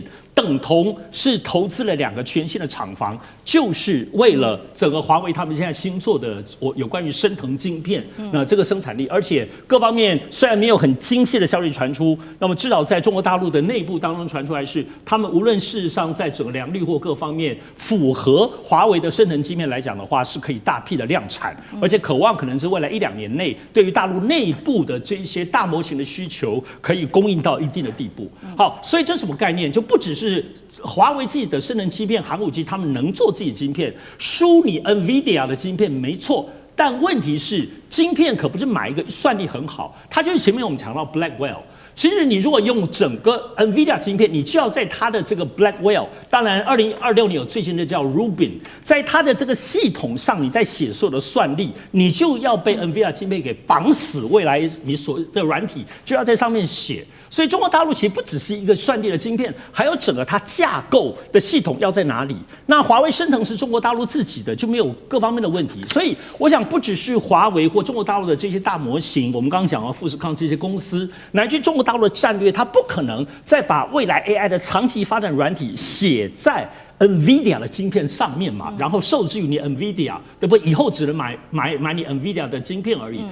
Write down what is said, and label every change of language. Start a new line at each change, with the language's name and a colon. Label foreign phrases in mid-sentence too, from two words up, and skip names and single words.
Chinese: 等同是投資了2個全新的廠房，就是為了整個華為他們現在新做的有關於升騰晶片，那這個生產力，而且各方面雖然沒有很精細的消息傳出，那麼至少在中國大陸的內部當中傳出來是，他們無論事實上在整個良率或各方面符合華為的升騰晶片來講的話，是可以大批的量產，而且渴望可能是未來1-2年內對於大陸內部的這些大模型的需求可以供應到一定的地步。好，所以這是什麼概念？就不只是華為自己的升能晶片、寒武紀，他們能做自己晶片，輸你 NVIDIA 的晶片沒錯，但問題是晶片可不是買一個算力很好，它就是前面我們講到 Blackwell。其實你如果用整個 NVIDIA 晶片，你就要在它的這個 Blackwell， 當然2026年有最新的叫 Rubin， 在它的這個系統上，你在寫所有的算力，你就要被 NVIDIA 晶片給綁死，未來你所的軟體就要在上面寫。所以中國大陸其實不只是一個算力的晶片，還有整個它架構的系統要在哪裡。那華為升騰是中國大陸自己的，就沒有各方面的問題。所以我想，不只是華為或中國大陸的這些大模型，我們剛剛講到富士康這些公司，乃至中國大陸的戰略，它不可能再把未來 AI 的長期發展軟體寫在NVIDIA 的晶片上面嘛，然後受制於你 NVIDIA， 对不对？以後只能買你 NVIDIA 的晶片而已。